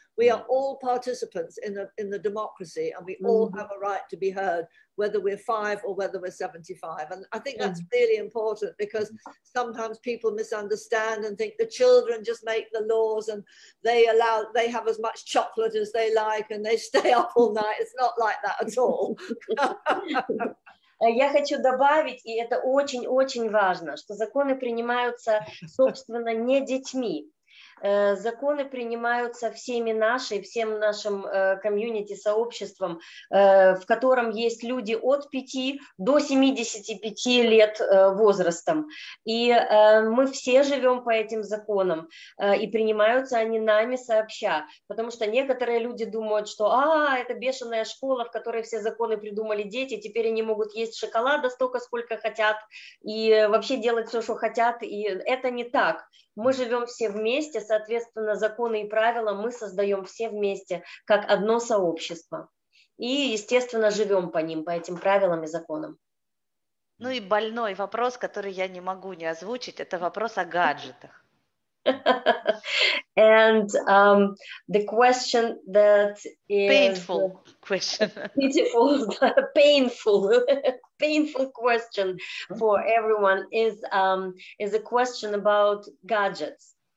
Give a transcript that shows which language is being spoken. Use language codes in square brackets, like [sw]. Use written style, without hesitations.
[en] We are all participants in the democracy, and we all have a right to be heard, whether we're 5 or whether we're 75. And I think that's really important, because sometimes people misunderstand and think the children just make the laws and they have as much chocolate as they like and they stay up all night. It's not like that at all. [ru] Я хочу добавить, и это очень-очень важно, что законы принимаются, собственно, не детьми. Законы принимаются всем нашим комьюнити, сообществом, в котором есть люди от 5 до 75 лет возрастом. И мы все живем по этим законам, и принимаются они нами сообща. Потому что некоторые люди думают, что это бешеная школа, в которой все законы придумали дети, теперь они могут есть шоколада столько, сколько хотят, и вообще делать все, что хотят. И это не так. Мы живем все вместе, соответственно, законы и правила мы создаем все вместе, как одно сообщество. И, естественно, живем по ним, по этим правилам и законам. Ну и больной вопрос, который я не могу не озвучить, это вопрос о гаджетах. [en] And the question that is painful question, beautiful, painful question for everyone is a question about gadgets.